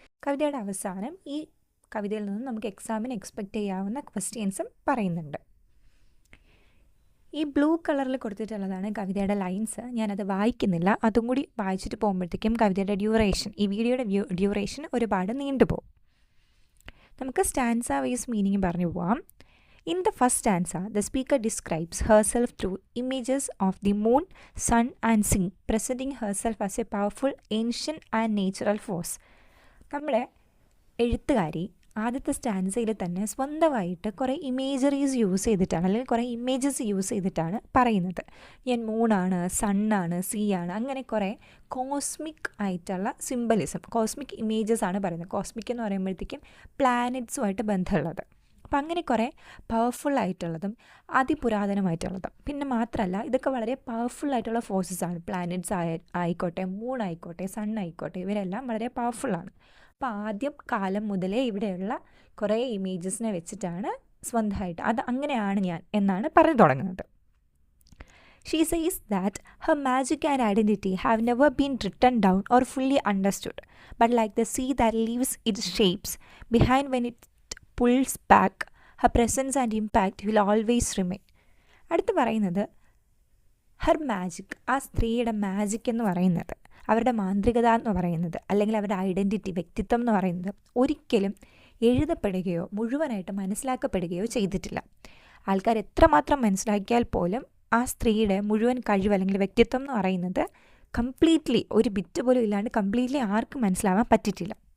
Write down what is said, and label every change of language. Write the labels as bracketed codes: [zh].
[ml] കവിതയുടെ അവസാനം ഈ കവിതയിൽ നിന്ന് നമുക്ക് എക്സാമിന് എക്സ്പെക്റ്റ് ചെയ്യാവുന്ന ക്വസ്റ്റ്യൻസും പറയുന്നുണ്ട്. ഈ ബ്ലൂ കളറിൽ കൊടുത്തിട്ടുള്ളതാണ് കവിതയുടെ ലൈൻസ്. ഞാനത് വായിക്കുന്നില്ല, അതും കൂടി വായിച്ചിട്ട് പോകുമ്പോഴത്തേക്കും കവിതയുടെ ഡ്യൂറേഷൻ, ഈ വീഡിയോയുടെ ഡ്യൂറേഷൻ ഒരുപാട് നീണ്ടുപോകും. നമുക്ക് സ്റ്റാൻസ വൈസ് മീനിങ് പറഞ്ഞു പോവാം. [en] In the first stanza, the speaker describes herself through images of the moon, sun and sea, presenting herself as a powerful, ancient and natural force. [ml] നമ്മുടെ എഴുത്തുകാരി ആദ്യത്തെ സ്റ്റാൻസയിൽ തന്നെ സ്വന്തമായിട്ട് കുറേ ഇമേജറീസ് യൂസ് ചെയ്തിട്ടാണ്, അല്ലെങ്കിൽ കുറേ ഇമേജസ് യൂസ് ചെയ്തിട്ടാണ് പറയുന്നത്. ഞാൻ മൂണാണ്, സണ്ണാണ്, സീ ആണ്, അങ്ങനെ കുറേ കോസ്മിക് ആയിട്ടുള്ള സിംബലിസം, കോസ്മിക് ഇമേജസ് ആണ് പറയുന്നത്. കോസ്മിക് എന്ന് പറയുമ്പോഴത്തേക്കും പ്ലാനറ്റ്സുമായിട്ട് ബന്ധമുള്ളത്. അപ്പം അങ്ങനെ കുറേ പവർഫുൾ ആയിട്ടുള്ളതും അതിപുരാതനമായിട്ടുള്ളതും, പിന്നെ മാത്രമല്ല ഇതൊക്കെ വളരെ പവർഫുൾ ആയിട്ടുള്ള ഫോഴ്സസ് ആണ്. പ്ലാനറ്റ്സ് ആയിക്കോട്ടെ, മൂൺ ആയിക്കോട്ടെ, സൺ ആയിക്കോട്ടെ, ഇവരെല്ലാം വളരെ പവർഫുള്ളാണ്. അപ്പോൾ ആദ്യം കാലം മുതലേ ഇവിടെയുള്ള കുറേ ഇമേജസിനെ വെച്ചിട്ടാണ് സ്വന്തമായിട്ട് അത് അങ്ങനെയാണ് ഞാൻ എന്നാണ് പറഞ്ഞു തുടങ്ങുന്നത്. [en] She says that her magic and identity have never been written down or fully understood, but like the sea that leaves its shapes behind when it pulls back, her presence and impact will always remain. [ml] അടുത്ത് പറയുന്നത് Har magic, ആ സ്ത്രീയുടെ magic എന്ന് പറയുന്നത്, അവരുടെ മാന്ത്രികത എന്ന് പറയുന്നത്, അല്ലെങ്കിൽ അവരുടെ ഐഡൻറ്റിറ്റി, വ്യക്തിത്വം എന്ന് പറയുന്നത് ഒരിക്കലും എഴുതപ്പെടുകയോ മുഴുവനായിട്ട് മനസ്സിലാക്കപ്പെടുകയോ ചെയ്തിട്ടില്ല. ആൾക്കാർ എത്രമാത്രം മനസ്സിലാക്കിയാൽ പോലും ആ സ്ത്രീയുടെ മുഴുവൻ കഴിവ് അല്ലെങ്കിൽ വ്യക്തിത്വം എന്ന് പറയുന്നത് കംപ്ലീറ്റ്ലി ഒരു ബിറ്റ് പോലും ഇല്ലാണ്ട് കംപ്ലീറ്റ്ലി ആർക്കും മനസ്സിലാവാൻ പറ്റിയിട്ടില്ല.